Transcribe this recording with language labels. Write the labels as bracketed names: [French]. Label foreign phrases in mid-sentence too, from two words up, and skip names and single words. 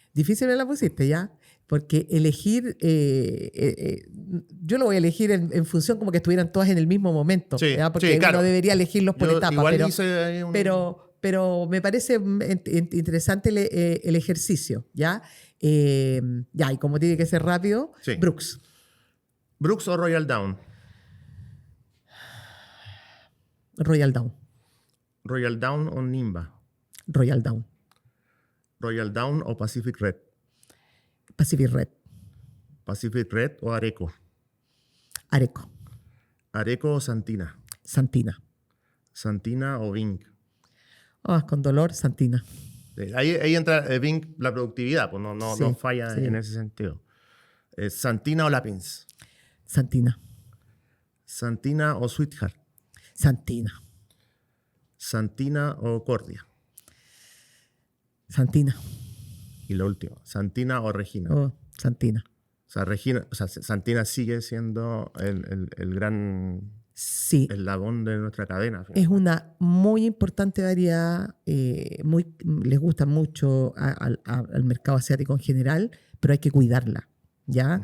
[Spanish] Difícil me la pusiste, ¿ya? porque elegir, yo lo voy a elegir en función como que estuvieran todas en el mismo momento, Sí, ¿ya? Porque sí, claro. uno debería elegirlos por Yo etapas. igual hice ahí Pero me parece interesante el ejercicio, ¿ya? Ya, y como tiene que ser rápido, Sí. Brooks. ¿Brooks o Royal Down? Royal Down. ¿Royal Down o Nimba? Royal Down. ¿Royal Down o Pacific Red? Pacific Red. ¿Pacific Red o Areco? Areco. ¿Areco o Santina? Santina. ¿Santina o Vink? Con dolor, Santina. Ahí entra Vink, la productividad, pues no Sí, falla sí. en ese sentido. ¿Santina o Lapins? Santina. ¿Santina o Sweetheart? Santina. ¿Santina o Cordia? Santina. Y lo último, ¿Santina o Regina? Santina. O sea, Santina sigue siendo el gran Sí. eslabón de nuestra cadena. Es una muy importante variedad, les gusta mucho al mercado asiático en general, pero hay que cuidarla, ¿ya?